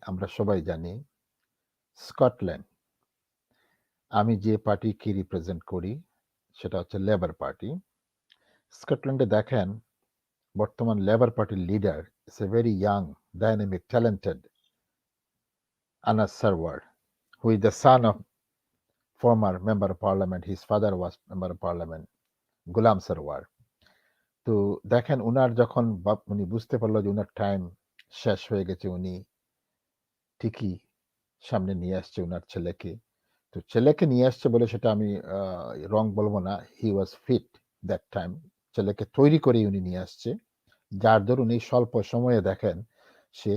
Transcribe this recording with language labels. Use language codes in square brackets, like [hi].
[bn] আমরা সবাই জানি স্কটল্যান্ড, আমি যে পার্টিকে রিপ্রেজেন্ট করি সেটা হচ্ছে লেবার পার্টি। স্কটল্যান্ডে দেখেন, বর্তমান লেবার পার্টির [en] Leader is a very young, dynamic, talented Anas Sarwar, who is the son of former member of parliament. His father was member of parliament, Ghulam Sarwar. [bn] তো দেখেন, উনার যখন উনি বুঝতে পারলো যে উনার টাইম শেষ হয়ে গেছে, উনি ঠিকই সামনে নিয়ে আসছে উনার ছেলেকে। তো ছেলেকে নিয়ে আসছে বলে সেটা আমি রং বলবো না। [en] He was fit that time. [bn] ছেলেকে তৈরি করে উনি নিয়ে আসছে, যার দরুন এই স্বল্প সময়ে দেখেন সে